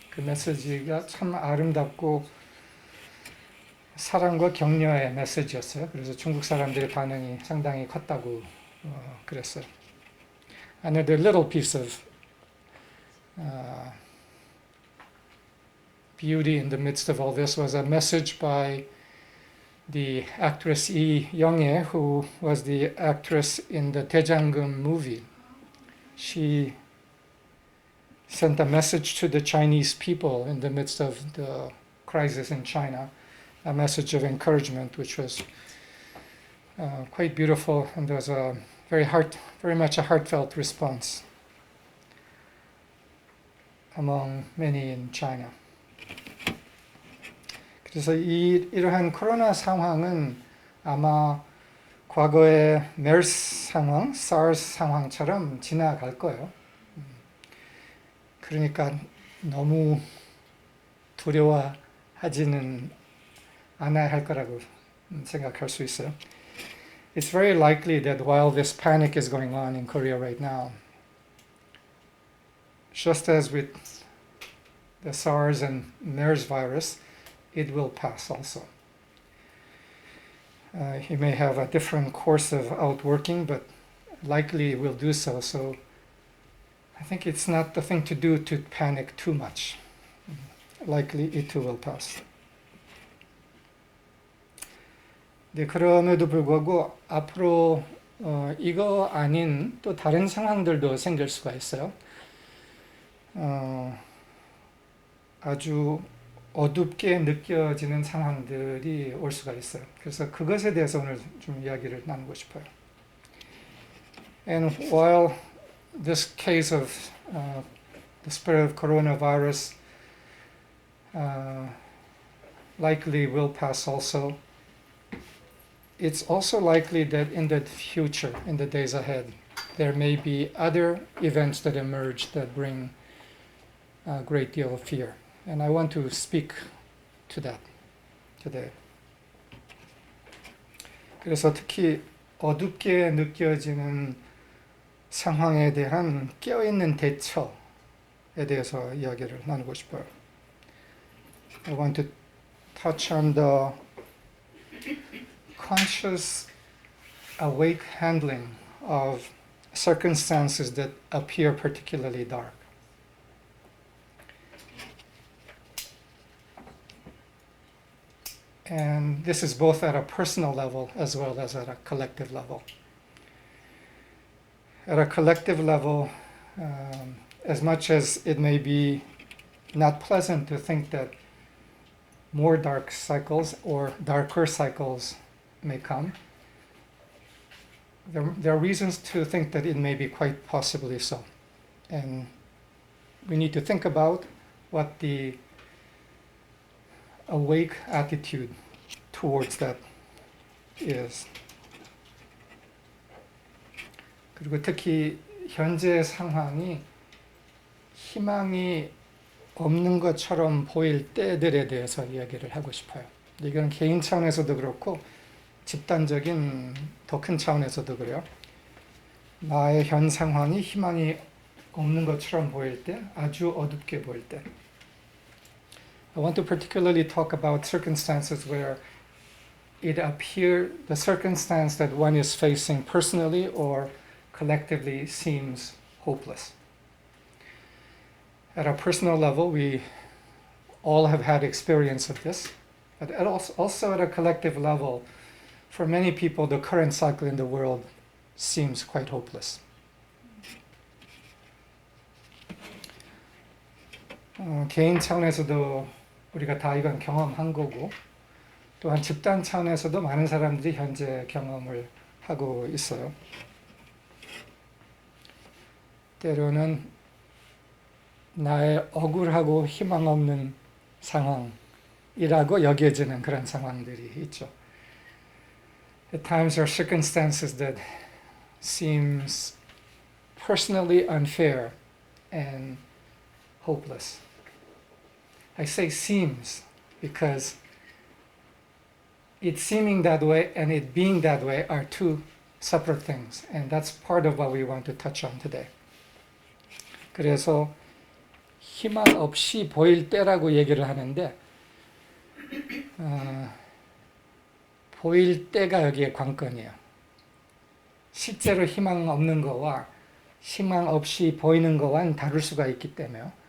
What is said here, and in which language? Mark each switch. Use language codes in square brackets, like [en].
[ko] 그 메시지가 참 아름답고 사랑과 격려의 메시지였어요. 그래서 중국 사람들의 반응이 상당히 컸다고 그랬어요. [en] Another little piece of beauty in the midst of all this was a message by the actress Lee Young-hae, who was the actress in the Daejanggeum movie. She sent a message to the Chinese people in the midst of the crisis in China a message of encouragement, which was quite beautiful, and there was a very much a heartfelt response among many in China. [ko] 그래서 이러한 코로나 상황은 아마 과거의 메르스 상황, 사르스 상황처럼 지나갈 거예요. 그러니까 너무 두려워하지는 않아야 할 거라고 생각할 수 있어요. [en] It's very likely that while this panic is going on in Korea right now, just as with the SARS and MERS virus, it will pass also. He may have a different course of outworking, but likely will do so. So I think it's not the thing to do to panic too much. Likely it too will pass. [ko] 네, 그럼에도 불구하고 앞으로 이거 아닌 또 다른 상황들도 생길 수가 있어요. 아주 어둡게 느껴지는 상황들이 올 수가 있어요. 그래서 그것에 대해서 오늘 좀 이야기를 나누고 싶어요. [en] And while this case of the spread of coronavirus likely will pass also, it's also likely that in the future, in the days ahead, there may be other events that emerge that bring a great deal of fear. And I want to speak to that today. [ko] 그래서 특히 어둡게 느껴지는 상황에 대한 깨어있는 대처에 대해서 이야기를 나누고 싶어요. [en] I want to touch on the conscious, awake handling of circumstances that appear particularly dark. And this is both at a personal level as well as at a collective level. At a collective level, as much as it may be not pleasant to think that more dark cycles or darker cycles may come, there are reasons to think that it may be quite possibly so. And we need to think about what the awake attitude towards that is. [ko] 그리고 특히 현재 상황이 희망이 없는 것처럼 보일 때들에 대해서 이야기를 하고 싶어요. 이건 개인 차원에서도 그렇고 집단적인 더 큰 차원에서도 그래요. 나의 현 상황이 희망이 없는 것처럼 보일 때, 아주 어둡게 보일 때. [en] I want to particularly talk about circumstances where the circumstance that one is facing personally or collectively seems hopeless. At a personal level, we all have had experience of this, but also at a collective level, for many people, the current cycle in the world seems quite hopeless. [ko] 개인 차원에서도 우리가 다 이건 경험한 거고, 또한 집단 차원에서도 많은 사람들이 현재 경험을 하고 있어요. 때로는 나의 억울하고 희망 없는 상황이라고 여겨지는 그런 상황들이 있죠. [en] At times there are circumstances that seems personally unfair and hopeless. I say seems because it seeming that way and it being that way are two separate things, and that's part of what we want to touch on today. [ko] 그래서 희망 없이 보일 때라고 얘기를 하는데 보일 때가 여기에 관건이에요. 실제로 희망 없는 거와 희망 없이 보이는 거와는 다를 수가 있기 때문에요.